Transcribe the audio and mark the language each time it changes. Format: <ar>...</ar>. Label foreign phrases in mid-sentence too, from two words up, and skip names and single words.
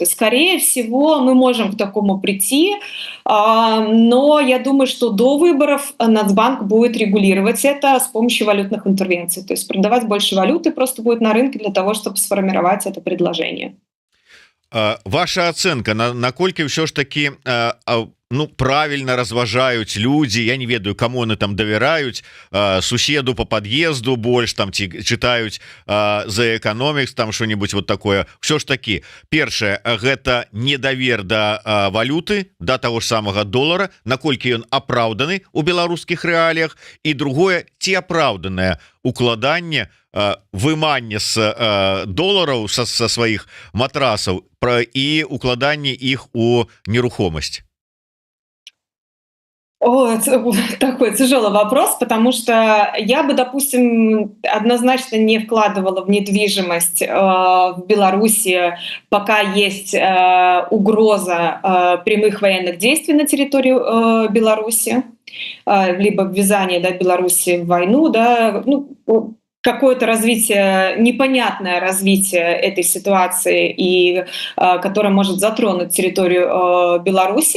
<ru>Скорее всего, мы можем к такому прийти, но я думаю, что до выборов Нацбанк будет регулировать это с помощью валютных интервенций. То есть продавать больше валюты просто будет на рынке для того, чтобы сформировать это предложение. Ваша оценка,</ru> <be>наколькі ўсё ж таки ну правильно разважаюць люди, я не ведаю, кому они там давяраюць, суседу</be> <ru>по подъезду</ru> <be>больш там ці читаюць The Economics,</be> <ru>там что-нибудь вот такое.</ru> <be>Все ж таки, першае, гэта недавер да валюты, да</be> <ru>того ж самого доллара,</ru> <be>наколькі ён апраўданы у беларускіх рэаліях, і другое, ці апраўданае укладанне, выманне з долараў са сваіх матрасаў і укладанне іх у нерухомасць.</be> <ru>Такой тяжелый вопрос, потому что я бы, допустим, однозначно не вкладывала в недвижимость в Беларуси, пока есть угроза прямых военных действий на территории Беларуси, либо ввязание, да, Беларуси в войну, да, ну, какое-то развитие, непонятное развитие этой ситуации, и которое может затронуть территорию Беларуси.</ru>